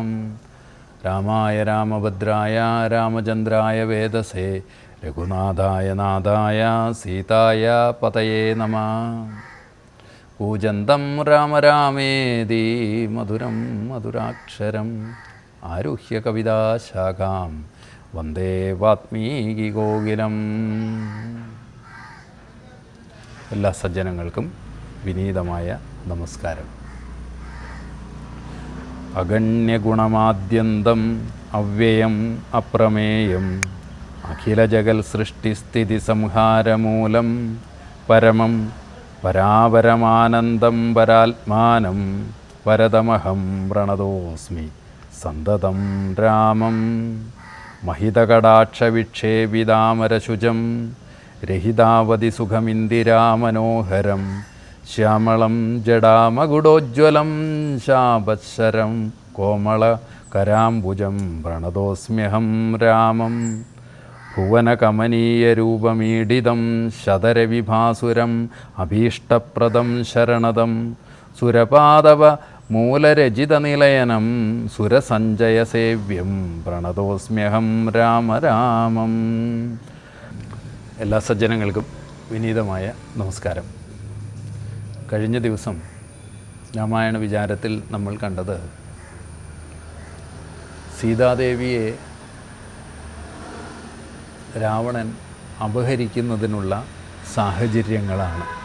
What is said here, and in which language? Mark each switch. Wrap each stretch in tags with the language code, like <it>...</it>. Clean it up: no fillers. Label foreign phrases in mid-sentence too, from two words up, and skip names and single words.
<sa>रामाय रामभद्राय रामचन्द्राय वेदसे रघुनाथाय नाथाय सीताय पतये नमः. कूजन्तं राम रामेति मधुरं मधुराक्षरम् आरुह्य कविताशाखां वन्दे വാത്മീകികോകിലം.</sa> <ml>എല്ലാ സജ്ജനങ്ങൾക്കും വിനീതമായ നമസ്കാരം.</ml> <sa>അഗണ്യഗുണമാദ്യന്തം അവ്യയം അപ്രമേയം അഖിലജഗൽ സൃഷ്ടിസ്ഥിതി സംഹാരമൂലം പരമം പരാപരമാനന്ദം പരാത്മാനം പരതമഹം പ്രണതോസ്മി സന്തതം രാമം. महितकटाक्षविक्षेपितामरशुचं रहितावधि सुखमिन्दिरामनोहरं श्यामलं जडामकुडोज्ज्वलं शापशरं कोमलकराम्बुजं प्रणतोऽस्म्यहं रामं. भुवनकमनीयरूपमीडितं शतरविभासुरम् अभीष्टप्रदं शरणदं सुरपादव മൂലരചിതനിലയനം സുരസഞ്ജയസേവ്യം പ്രണതോസ്മ്യഹം രാമരാമം.</sa> <ml>എല്ലാ സജ്ജനങ്ങൾക്കും വിനീതമായ നമസ്കാരം. കഴിഞ്ഞ ദിവസം രാമായണ വിചാരത്തിൽ നമ്മൾ കണ്ടത് സീതാദേവിയെ രാവണൻ അപഹരിക്കുന്നതിനുള്ള സാഹചര്യങ്ങളാണ്.</ml>